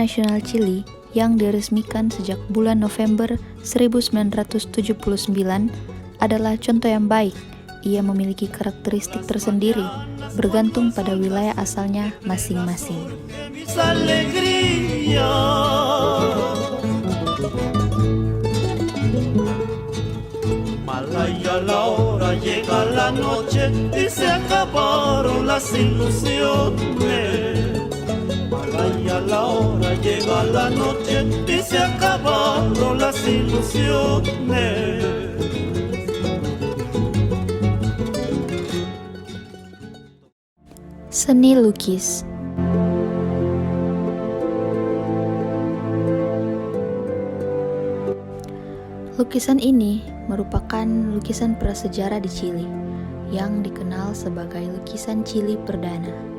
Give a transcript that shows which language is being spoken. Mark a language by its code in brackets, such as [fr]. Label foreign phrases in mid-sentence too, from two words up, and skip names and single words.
[id] nasional Chili yang diresmikan sejak bulan November 1979, adalah contoh yang baik. Ia memiliki karakteristik tersendiri, bergantung pada wilayah asalnya masing-masing. [es] Malaya la hora, llega la noche y se acabaron las ilusiones. Malaya la hora, llega la noche y se acabaron las ilusiones. [id] Seni lukis. Lukisan ini merupakan lukisan prasejarah di Chili yang dikenal sebagai lukisan Chili perdana.